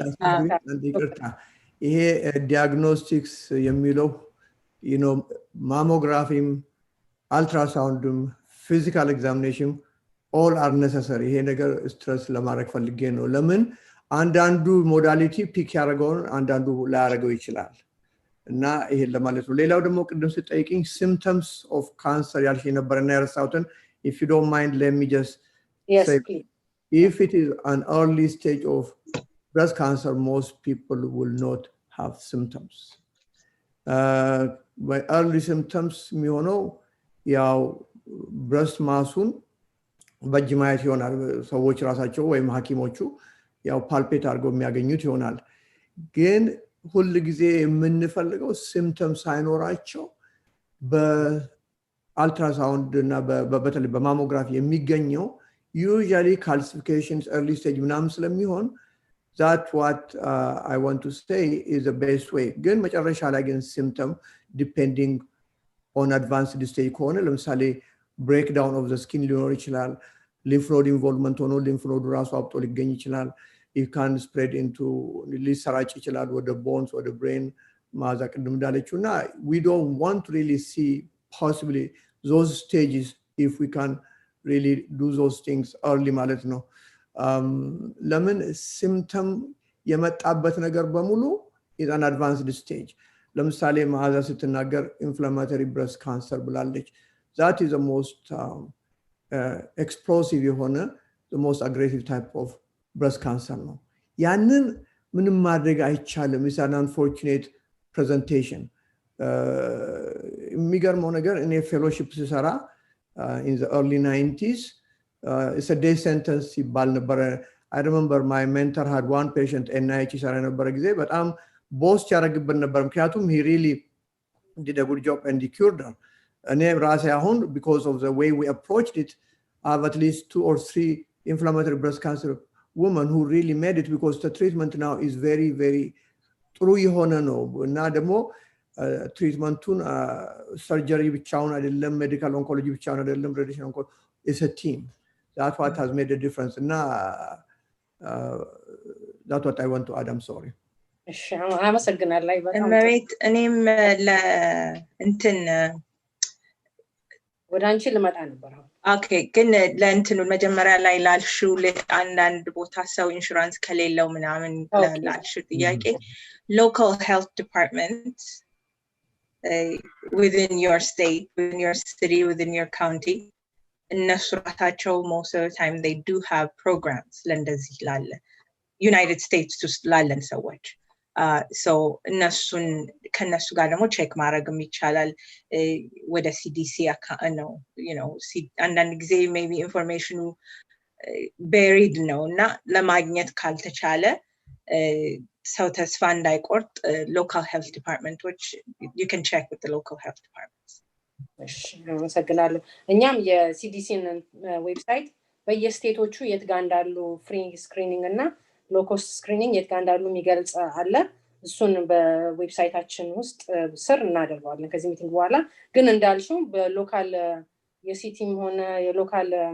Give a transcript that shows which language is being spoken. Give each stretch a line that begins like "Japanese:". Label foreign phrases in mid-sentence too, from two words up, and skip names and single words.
Amharic: ይቅርታ፣ ይሄ ዲያግኖስቲክስ የሚለው ማሞግራፊም አልትራሳውንድም
English: physical examination all are necessary።
Amharic: ይሄ ነገር ስትረስ ለማድረግ ፈልጌ ነው። ለምን አንዳንዱ ሞዳሊቲ ፒክ ያደረገውን አንዳንዱ ላያደርገው ይችላል እና ይሄን ለማለት ነው። ሌላው ደግሞ ቅድም ስጠይቅኝ
English: symptoms of cancer
Amharic: ያልሽ ነበርና ያረሳሁትን
English: if you don't mind let me just say please. If it is an early stage of breast cancer most people will not have symptoms. By early symptoms
Amharic: የሚሆነው ያው ብረስት ማሱን በእጅ ማየት ይሆናል። ሰዎች ራሳቸው ወይም ሐኪሞቹ ያው ፓልፔት አድርገው የሚያገኙት ይሆናል። ግን ሁሉ ጊዜ የምንፈልገው ሲምፕተም ሳይኖራቸው በአልትራሳውንድ እና በተለይ በማሞግራፊ የሚገኘው
English: usually calcifications early stage
Amharic: ምናምን ስለሚሆን
English: that what I want to say is the best way.
Amharic: ግን መጨረሻ ላይ ግን
English: symptom depending on advanced stage
Amharic: ከሆነ ለምሳሌ
English: breakdown of the skin
Amharic: ሊኖር ይችላል።
English: lymph node involvement
Amharic: ሆኖ
English: lymph node
Amharic: ራሱ አብጦ ሊገኝ ይችላል።
English: it can spread into
Amharic: ሊሰራጭ ይችላል ወደ bones ወደ brain ማዛ ቅድም እንዳለችው እና
English: we don't want to really see possibly those stages if we can really do those things early
Amharic: ማለት ነው። ለምን symptom የመጣበት ነገር በሙሉ
English: is an advanced stage።
Amharic: ለምሳሌ ማዛ ስትናገር
English: inflammatory breast cancer ብላለች። that is the most explosive የሆነ the most aggressive type of breast cancer
Amharic: ነው። ያንን ምንም ማድረግ አይቻልም።
English: it's an unfortunate presentation
Amharic: የሚገርመው ነገር እኔ ፌሎሺፕ ስሰራ
English: in the early 90s it's a death sentence
Amharic: ይባል ነበር
English: I remember my mentor had one patient NIH
Amharic: ሰራ ነበር ጊዜ በጣም ቦስት ያደርግብን ነበር ምክንያቱም
English: he really did a good job and he cured her
Amharic: እኔ ራሴ አሁን
English: because of the way we approached it I have at least 2 or 3 inflammatory breast cancer women who really made it because the treatment now is very very
Amharic: ጥሩ የሆነ ነው እና ደግሞ ትሪትመንቱን ሰርጀሪ ብቻውን አይደለም
English: medical oncology
Amharic: ብቻውን አይደለም
English: radiation oncology is a team that's what has made a difference እና that's what I want to add I'm sorry
Amharic: እሺ አመሰግናለሁ በጣም እመቤት እኔም ለእንትን ወደ አንቺ ልመጣ ነበር ኦኬ ግን ለእንትኑ መጀመሪያ ላይ ላልሽው አንዳንድ ቦታ ሰው ኢንሹራንስ ከሌለው ምናምን ላልሽው ጥያቄ
English: local health departments within your state within your city within your county
Amharic: እነሱ ራሳቸው
English: most of the time they do have
Amharic: programs ለእንደዚህ ላለ United States ውስጥ ላለን ሰዎች so እነሱን ከነሱ ጋር ደግሞ ቼክ ማድረግም ይቻላል ወደ CDC ነው
English: you know
Amharic: አንዳንድ ጊዜ
English: maybe information buried
Amharic: ነው እና ለማግኘት ካልተቻለ ሰው ተስፋ እንዳይቆርጥ
English: local health department which you can check with the local health departments
Amharic: እሺ አመሰግናለሁ እኛም የCDCን ዌብሳይት በየስቴቶቹ የት ጋር እንዳሉ
English: free screening
Amharic: እና
English: low-cost screening
Amharic: የት ጋር እንዳሉ የሚገልጽ አለ እሱን በዌብሳይታችን ውስጥ ስር እናደርጋለን ከዚህ ሚቲንግ በኋላ ግን እንዳልሽው በሎካል የሲቲም ሆነ የሎካል